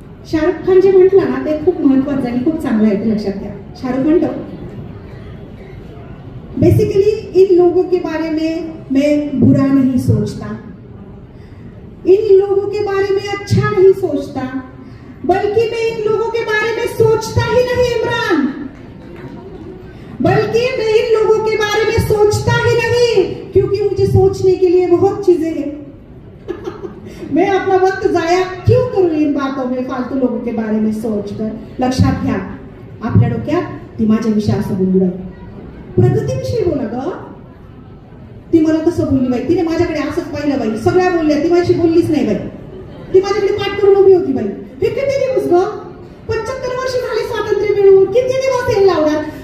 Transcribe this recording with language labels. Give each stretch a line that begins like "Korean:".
Marathi: शाहरुख खान जे म्हटलं ना ते खूप महत्वाचं आणि खूप चांगलं आहे, ते लक्षात घ्या. शाहरुख म्हणतो
Hindi: बेसिकली इन लोगों के बारे में मैं बुरा नहीं सोचता, इन लोगों के बारे में अच्छा नहीं सोचता, बल्कि मैं इन लोगों के बारे में सोचता ही नहीं इमरान, बल्कि मैं इन लोगों के बारे में सोचता ही नहीं, क्योंकि मुझे सोचने के लिए बहुत चीजें हैं. मैं अपना वक्त जाया क्यों करूं इन बातों में, फालतू लोगों के बारे में सोचकर.
Marathi: लक्षात घ्या, आपल्या डोक्यात ती माझ्याविषयी असं बोलली बाई, प्रगतीविषयी बोला ग, ती मला कसं बोलली बाई, तिने माझ्याकडे असंच पाहिलं बाई, सगळ्या बोलल्या, ती माझ्याशी बोललीच नाही बाई, ती माझ्याकडे पाठ करून उभी होती बाई. हे किती दिवस ग, 75 वर्ष झाले स्वातंत्र्य मिळवून, किती दिवस हे लावणार.